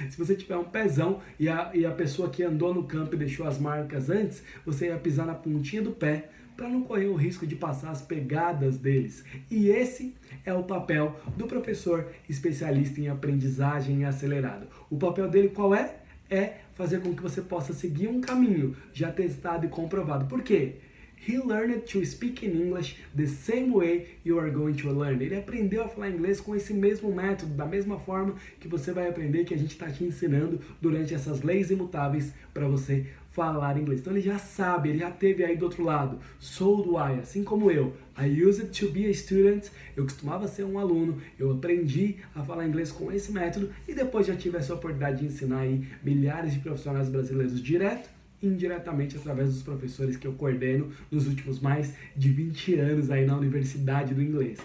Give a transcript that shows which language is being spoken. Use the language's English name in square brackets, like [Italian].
[Portuguese] Se você tiver um pezão e a pessoa que andou no campo e deixou as marcas antes, você ia pisar na pontinha do pé para não correr o risco de passar as pegadas deles. E esse é o papel do professor especialista em aprendizagem acelerada. O papel dele qual é? É fazer com que você possa seguir um caminho já testado e comprovado. Por quê? [English] He learned to speak in English the same way you are going to learn. [Portuguese] Ele aprendeu a falar inglês com esse mesmo método, da mesma forma que você vai aprender, que a gente está te ensinando durante essas leis imutáveis para você falar inglês. Então ele já sabe, ele já teve aí do outro lado. [English] So do I, [Portuguese] assim como eu. [English] I used to be a student. [Portuguese] Eu costumava ser um aluno, eu aprendi a falar inglês com esse método e depois já tive essa oportunidade de ensinar aí milhares de profissionais brasileiros direto, indiretamente através dos professores que eu coordeno nos últimos mais de 20 anos aí na Universidade do Inglês.